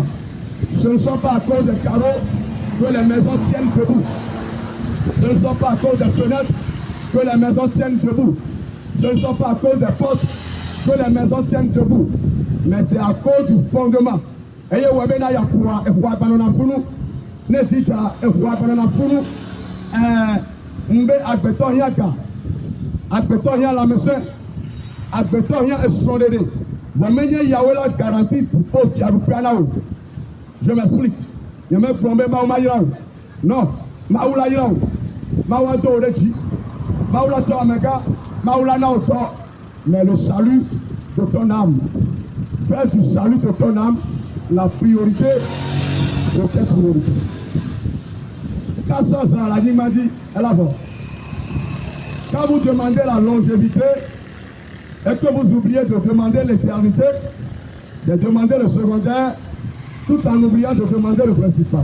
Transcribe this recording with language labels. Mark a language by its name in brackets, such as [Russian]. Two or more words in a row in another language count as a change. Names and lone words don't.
[French] Ce ne sont pas à cause des carreaux que les maisons tiennent debout. Ce ne sont pas à cause des fenêtres que les maisons tiennent debout. Ce ne sont pas à cause des portes que les maisons tiennent debout. Mais c'est à cause du fondement. [Ewe] Et mbe agbetɔ hiã ga agbetɔ hiã lamesẽ agbetɔ hiã esrɔ̃ɖeɖe wɔmenye yawo la garantie o fiaɖuƒea na o. [French] Je m'explique. [Ewe] Nyemegblɔm be Mawu ma yra o. Non, Mawu la yra o. Mawu ado wo ɖe dzi. Mawu la tɔ amegã. Mawu la na wo tɔ. [French] Mais le salut de ton âme, faire du salut de ton âme la priorité de tes priorités. Quand ça, la ligne m'a dit, elle a bon. Quand vous demandez la longévité et que vous oubliez de demander l'éternité, c'est demander le secondaire tout en oubliant de demander le principal.